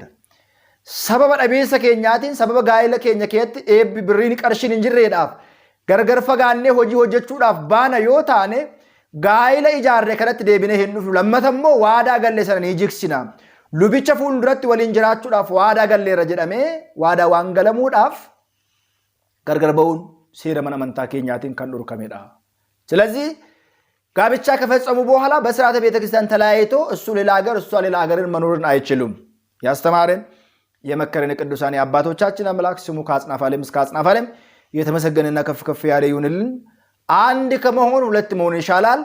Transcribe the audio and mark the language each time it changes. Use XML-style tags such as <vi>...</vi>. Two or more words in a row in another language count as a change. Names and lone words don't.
<om>Sababa dhabeessa keenyaatiin sababa gaa'ela keenya keessatti eebbi birriin qarshiin hin jirreedhaaf gargar fagaannee hojii hojjechuudhaaf baana yoo taane gaa'ela ijaarre kanatti deebinee hin dhufnu. Lammata immoo waadaa galle sana ni jigsina. Lubicha fuulduratti waliin jiraachuudhaaf waadaa galleera jedhamee waadaa waan galamuudhaaf gargar ba'uun seera mana amantaa keenyaatiin kan dhorkamedha.</om> <am>ስለዚህ ጋብቻ ከፈጸሙ በኋላ በሥርዓተ ቤተ ክርስቲያን ተለያይቶ እሱ ሌላ ሀገር እሷ ሌላ ሀገርን መኖርን አይችሉም። ያስተማረን የመከረን ቅዱሳን አባቶቻችን አምላክ ስሙ ከአጽናፈ ዓለም እስከ አጽናፈ ዓለም የተመሰገነና ከፍ ከፍ ያለ ይሁንልን። አንድ ከመሆን ሁለት መሆን ይሻላል።</am>